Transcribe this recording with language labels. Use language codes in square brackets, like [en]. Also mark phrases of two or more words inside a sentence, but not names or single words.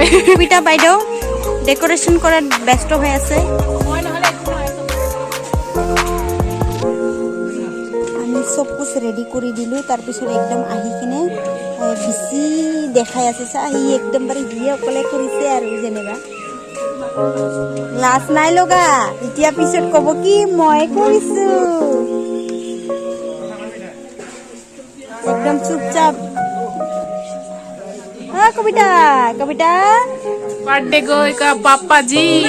[as] কবিতা বাইদেউ ডেকোৰেশন কৰাত ব্যস্ত হৈ আছে আমি [hi] सब कुछ [as] রেডি কৰি দিলো তাৰ পিছত একদম আহি কিনে বিচি দেখাই আছে সি একদম বাৰে হিয়ে অকলে কৰিছে আৰু যেনেবা লাজ নাই লগা এতিয়া পিছত কব কি মই কৰিছো [hi] एकदम चुपचाप हाँ कविता [en] birthday girl [hi] का पापा जी